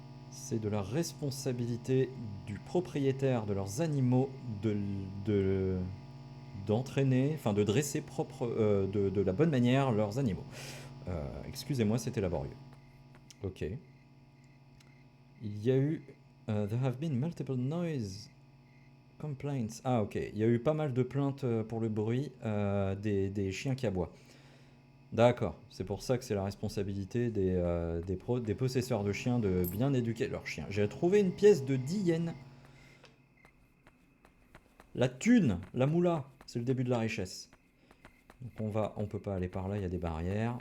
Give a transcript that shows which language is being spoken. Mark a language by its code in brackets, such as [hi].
[fr] C'est de la responsabilité du propriétaire de leurs animaux de, d'entraîner, enfin de dresser de la bonne manière leurs animaux. Excusez-moi, c'était laborieux. Ok. Il y a eu... [en] there have been multiple noise complaints. [fr] Ah ok, il y a eu pas mal de plaintes pour le bruit des chiens qui aboient. D'accord, c'est pour ça que c'est la responsabilité des possesseurs de chiens de bien éduquer leurs chiens. J'ai trouvé une pièce de 10 yens. La thune, la moula, c'est le début de la richesse. Donc on peut pas aller par là, il y a des barrières.